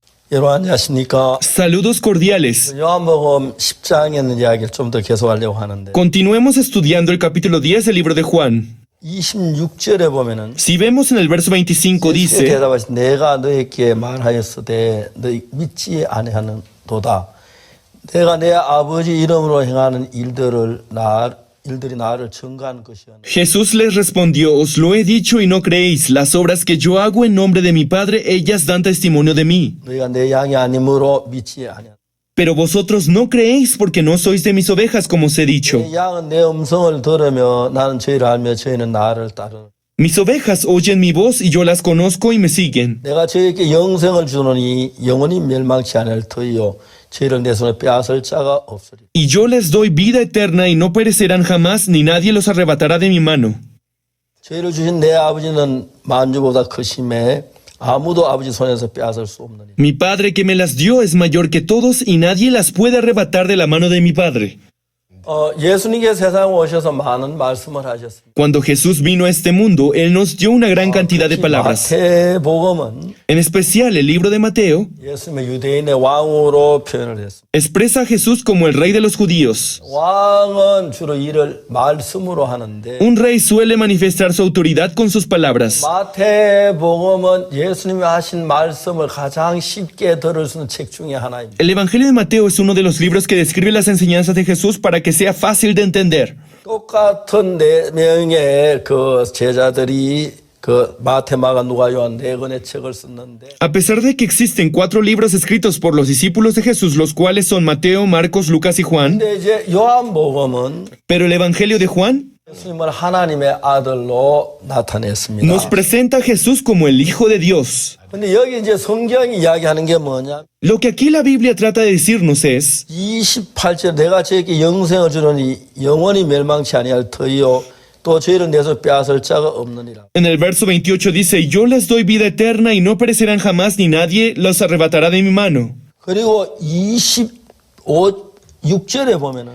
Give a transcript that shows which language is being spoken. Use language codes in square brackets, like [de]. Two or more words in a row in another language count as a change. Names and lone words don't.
[ko] 여러분 안녕하십니까? [es] Saludos cordiales. [ko] 요한복음 10장에 있는 이야기를 좀 더 계속하려고 하는데 [es] Continuemos estudiando el capítulo 10 del libro de Juan. [ko] 26절에 보면은 [es] Si vemos en el verso 25 [ko] 예수께서 [es] dice, [ko] 대답하신 내가 너에게 말하였으되 너희 믿지 아니하는도다. 내가 내 아버지 이름으로 행하는 일들이 나를 증거한 것이었네. [es] Jesús les respondió, os lo he dicho y no creéis, las obras que yo hago en nombre de mi Padre, ellas dan testimonio de mí. [ko] 너희가 내 양이 아니므로 믿지 아니하는. [es] Pero vosotros no creéis porque no sois de mis ovejas, como os he dicho. [ko] 내 양은 내 음성을 들으며 나는 저희를 알며 저희는 나를 따르는. [es] Mis ovejas oyen mi voz y yo las conozco y me siguen. [ko] 내가 저희에게 영생을 주노니 영원히 멸망치 않을 터이요 저희를 내 손에 빼앗을 자가 없으리. [es] Y yo les doy vida eterna y no perecerán jamás, ni nadie los arrebatará de mi mano. [ko] 저희를 주신 내 아버지는 만주보다 크심에 아무도 아버지 손에서 빼앗을 수 없느니라. [es] Mi Padre que me las dio es mayor que todos y nadie las puede arrebatar de la mano de mi Padre. [ko] 예수님께서 세상에 오셔서 많은 말씀을 하셨습니다. [es] Cuando Jesús vino a este mundo, Él nos dio una gran cantidad de palabras. [ko] 마태복음은 [es] En especial, el libro de Mateo [ko] 예수님의 유대인의 왕으로 표현을 했습니다. [es] expresa a Jesús como el rey de los judíos. [ko] 왕은 주로 일을 말씀으로 하는데 [es] Un rey suele manifestar su autoridad con sus palabras. [ko] 마태복음은 예수님이 하신 말씀을 가장 쉽게 들을 수 있는 책 중에 하나입니다. [es] El Evangelio de Mateo es uno de los libros que describe las enseñanzas de Jesús para que sea fácil de entender. [ko] 똑같은 네 명의 그 제자들이 그 마태, 마가, 누가, 요한 네 권의 책을 썼는데 [es] A pesar de que existen 4 libros escritos por los discípulos de Jesús, los cuales son Mateo, Marcos, Lucas y Juan, [ko] 근데 이제 요한복음은 [es] pero el Evangelio de Juan [ko] 예수님을 하나님의 아들로 나타냈습니다. [es] nos presenta a Jesús como el Hijo de Dios. [ko] 근데 여기 이제 성경이 이야기하는 게 뭐냐? [es] Lo que aquí la Biblia trata de decirnos es, [ko] 28절 내가 저에게 영생을 주노니 영원히 멸망치 아니할 터이요 또 저희를 내서 빼앗을 자가 없느니라. [es] en el verso 28 dice, yo les doy vida eterna y no perecerán jamás ni nadie los arrebatará de mi mano. [ko] 그리고 26절에 보면은